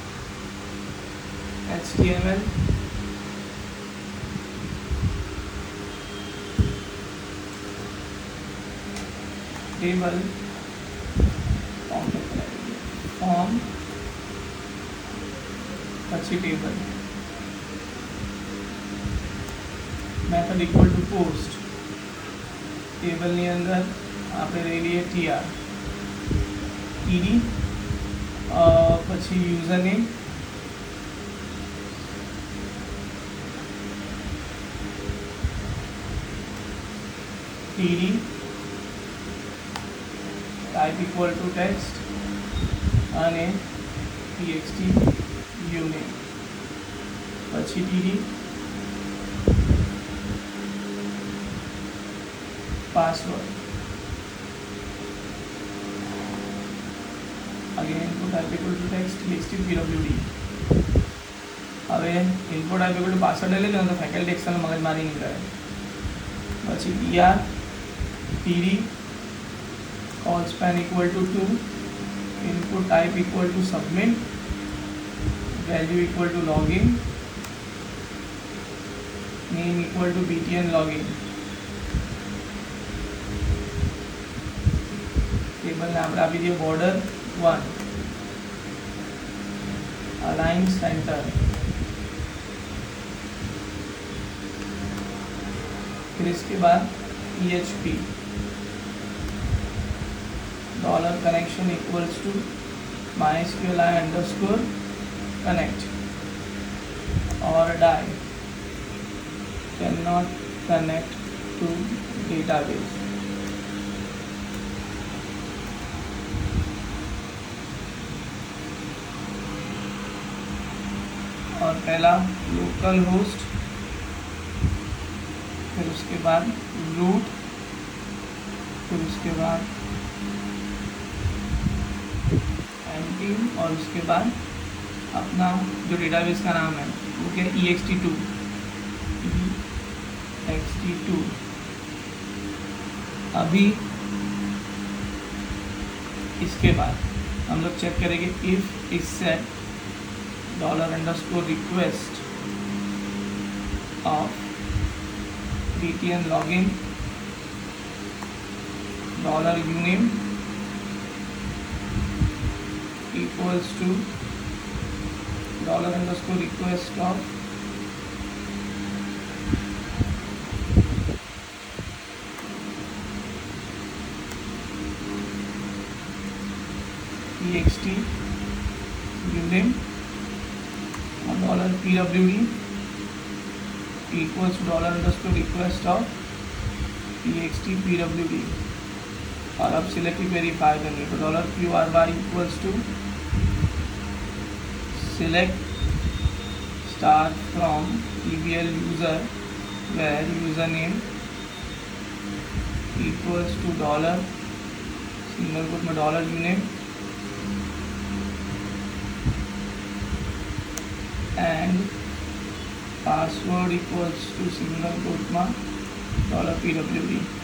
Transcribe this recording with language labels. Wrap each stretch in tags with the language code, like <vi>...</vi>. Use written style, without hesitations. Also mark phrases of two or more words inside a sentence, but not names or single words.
<en>HTML table form પછી table method equal to post.</en> <gu>ટેબલની અંદર આપણે લઈ લઈએ</gu> <en>TR, TD,</en> <gu>પછી યુઝરનેમ,</gu> <en>TD, type equal to text અને txt uname, પછી TD, પાસવર્ડ, again input type equal to text txt pwd.</en> <gu>હવે</gu> <en>input type equal to</en> <gu>પાસવર્ડ લઈ લો તો ફેકલ્ટી એક્સેલ મગજમારી નહીં કરે. પછી</gu> <en>TR, TD, call span equal to 2, input type equal to submit, value equal to login, name equal to btn login.</en> <gu>ટેબલને આપણે આપી દઈએ border 1,</gu> <en>align center,</en> <hi>फिर इसके बाद</hi> <en>PHP dollar connection equals to MySQLi underscore connect</en> <hi>और</hi> <en>die cannot connect to database.</en> <hi>और पहला</hi> <en>local host,</en> <hi>फिर उसके बाद रूट, फिर उसके बाद एमटी और उसके बाद अपना जो डेटाबेस का नाम है वो क्या है ext2. अभी इसके बाद हम लोग चेक करेंगे</hi> <en>if is set $_request of btn login $uname equals to $_request of txt uname $pwd equals to $_request of txt pwd</en> <hi>और अब सिलेक्ट की क्वेरी फायर करनी है तो</hi> <en>dollar q r y equals to select star from EVL user where user name equals to dollar single quote में dollar uname and password equals to single quote में dollar pwd.</en>